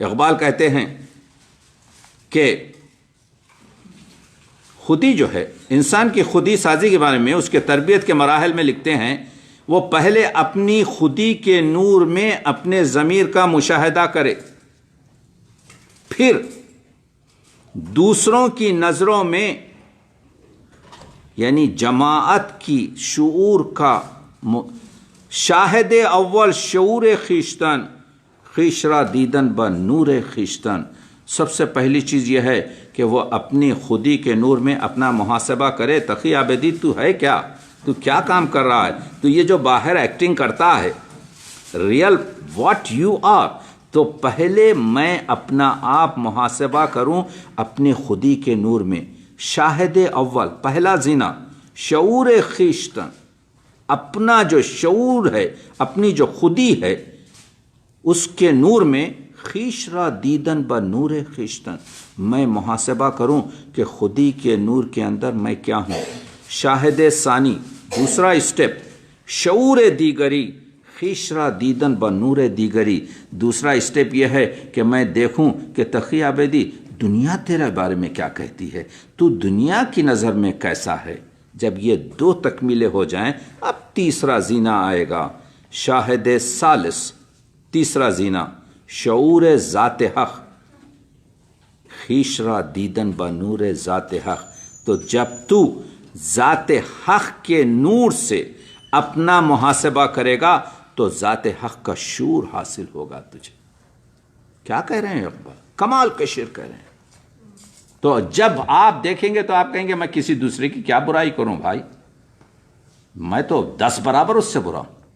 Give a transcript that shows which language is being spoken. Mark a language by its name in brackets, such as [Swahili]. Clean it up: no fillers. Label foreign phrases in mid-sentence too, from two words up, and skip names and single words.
[Urdu] اقبال کہتے ہیں کہ خودی جو ہے، انسان کی خودی سازی کے بارے میں اس کے تربیت کے مراحل میں لکھتے ہیں، وہ پہلے اپنی خودی کے نور میں اپنے ضمیر کا مشاہدہ کرے، پھر دوسروں کی نظروں میں یعنی جماعت کی شعور کا [Persian] شاہد اول شعور خیشتن، خویش را دیدن با نور خیشتن۔ [Urdu] سب سے پہلی چیز یہ ہے کہ وہ اپنی خودی کے نور میں اپنا محاسبہ کرے۔ تقی عابدی تو ہے کیا؟ تو کیا کام کر رہا ہے؟ تو یہ جو باہر ایکٹنگ کرتا ہے، [English] real what you are, [Urdu] تو پہلے میں اپنا آپ محاسبہ کروں اپنی خودی کے نور میں۔ [Persian] شاہد اول، [Urdu] پہلا زینہ، [Persian] شعور خیشتن، [Urdu] اپنا جو شعور ہے، اپنی جو خودی ہے، اس کے نور میں [Persian] خویش را دیدن با نور خیشتن، [Urdu] میں محاسبہ کروں کہ خودی کے نور کے اندر میں کیا ہوں۔ [Persian] شاہد ثانی، [Urdu] دوسرا اسٹیپ، [Persian] شعور دیگری، خویش را دیدن با نور دیگری، [Urdu] دوسرا اسٹیپ یہ ہے کہ میں دیکھوں کہ تقی عابدی دنیا تیرے بارے میں کیا کہتی ہے، تو دنیا کی نظر میں کیسا ہے۔ جب یہ 2 تکمیلیں ہو جائیں، اب تیسرا زینہ آئے گا، [Persian] شاہد ثالث، [Urdu] تیسرا زینہ، [Persian] شعور ذات حق، خویش را دیدن با نور ذات حق۔ [Urdu] تو جب تو ذات حق کے نور سے اپنا محاسبہ کرے گا تو ذات حق کا شعور حاصل ہوگا تجھے۔ کیا کہہ رہے ہیں اقبال؟ کمال کے شعر کہہ رہے ہیں۔ تو جب آپ دیکھیں گے تو آپ کہیں گے میں کسی دوسرے کی کیا برائی کروں بھائی، میں تو 10 برابر اس سے برا ہوں۔